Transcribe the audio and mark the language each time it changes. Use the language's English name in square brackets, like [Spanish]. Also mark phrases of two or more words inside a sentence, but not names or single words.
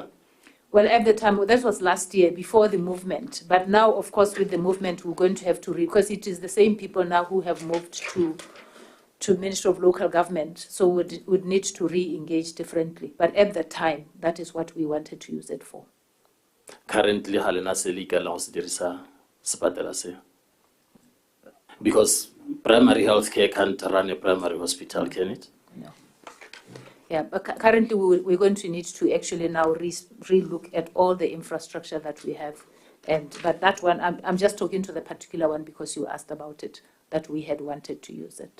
[English] Well, at the time, that was last year, before the movement. But now, of course, with the movement, we're going to have to because it is the same people now who have moved to Ministry of Local Government, so would need to re-engage differently. But at the time, that is what we wanted to use it for. Currently, [Tswana] ha lena se legal go se dirisa sepatela se. [English] Because primary health care can't run a primary hospital, can it? No. Yeah, but currently we're going to need to actually now re-look at all the infrastructure that we have. But that one, I'm just talking to the particular one because you asked about it, that we had wanted to use it.